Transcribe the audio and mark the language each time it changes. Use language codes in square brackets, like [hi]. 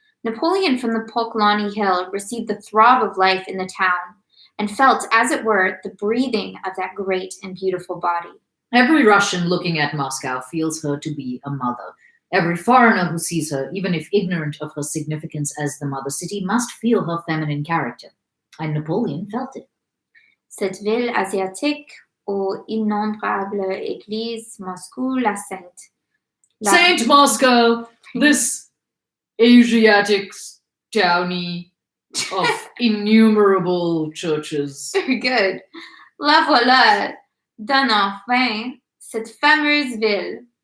[en] Napoleon from the Poklony Hill received the throb of life in the town, and felt, as it were, the breathing of that great and beautiful body. Every Russian looking at Moscow feels her to be a mother. Every foreigner who sees her, even if ignorant of her significance as the mother city, must feel her feminine character. And Napoleon felt it. [fr] Cette ville asiatique aux innombrables églises, Moscou, la Sainte. [en] Saint Moscow, this Asiatic townie of innumerable churches. Very good. [fr] La voilà, donne enfin cette fameuse ville.